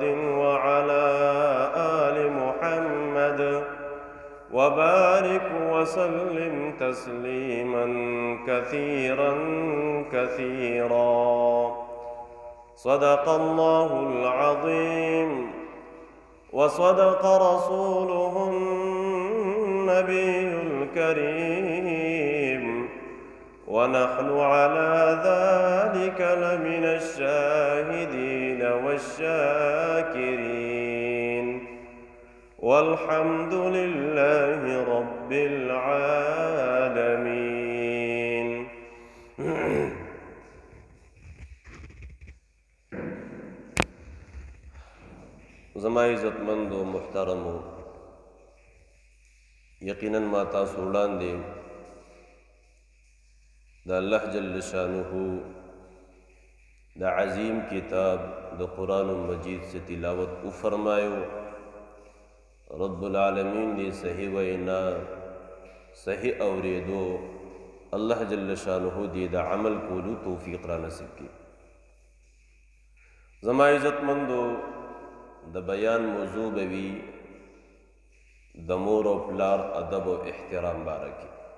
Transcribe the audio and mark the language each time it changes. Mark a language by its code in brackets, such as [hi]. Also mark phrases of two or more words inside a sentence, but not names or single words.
[ar] وعلى آل محمد وبارك وسلم تسليما كثيرا كثيرا صدق الله العظيم وصدق رسوله النبي الكريم ونحن على ذلك لمن الشاهدين والشاكرين والحمد لله رب العالمين [ps] زما عزتمند و محترم یقیناً ما تاسو وړاندې د الله جل شانه د عظیم کتاب د قرآن مجید سے تلاوت او فرمایو رب العالمین دی صحیح وینا صحیح اوریدو الله جل شانه دی د عمل کولو توفیق را نصیب کی زما عزتمندو د بیان موضوع بوي د مور او پلار ادب او احترام بارکی